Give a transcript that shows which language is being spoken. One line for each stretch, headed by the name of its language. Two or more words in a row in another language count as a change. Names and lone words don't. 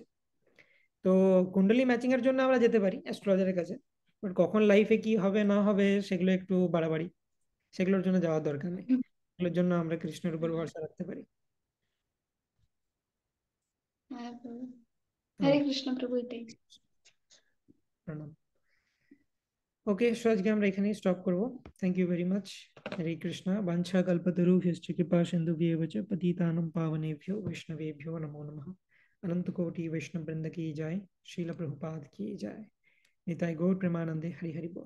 Bangla: তো কুণ্ডলী ম্যাচিং এর জন্য আমরা যেতে পারি অ্যাস্ট্রোলজারের কাছে, বাট কখন লাইফে কি হবে না হবে সেগুলো একটু বাড়াবাড়ি, সেগুলোর জন্য যাওয়ার দরকার নেই। এগুলোর জন্য আমরা কৃষ্ণের উপর ভরসা রাখতে পারি। হ্যাঁ প্রভু। তো হরে কৃষ্ণ প্রভু, এটাই। প্রণাম।
English: okay, so
Bangla: আজকে আমরা এখানেই স্টপ করব।
English: thank you very much.
Sanskrit: হরে কৃষ্ণ। वाञ्छा कल्पतरुभ्यश्च कृपा सिन्धुभ्येव च पतितानां पावनेभ्यो वैष्णवेभ्यो नमो नमः।
Hindi: अनंत कोटि वैष्णव वृंद की जय। श्रील प्रभुपाद की जय।
Bangla: নিতাই গৌর প্রেমানন্দে। হরি হরি বোল।